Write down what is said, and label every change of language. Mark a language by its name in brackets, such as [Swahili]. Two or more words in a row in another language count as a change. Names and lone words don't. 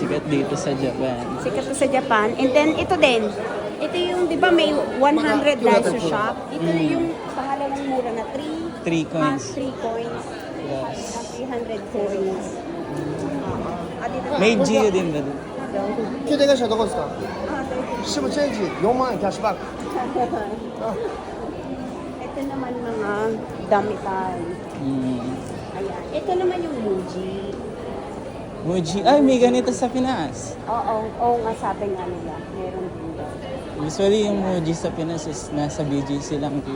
[Filipino] sikat dito sa Japan. sikat to sa Japan. [English] And then, [Filipino] ito din. Ito yung, di ba may 100 daiso shop? Ito yung pangalawang mura na 3 3 coins. 3 coins. Yes. 300 coins. Dito May Gio din ba doon? [Japanese] 携帯会社どこですかシムチェンジ4万円キャッシュバック [Filipino] Ito naman mga damitan. Ayan. Ito naman yung Muji. Muji. Ay, may ganito sa Pinas. Oo nga sabi nga nila. Meron din daw. Usually yung Muji sa Pinas is nasa BGC lang dito.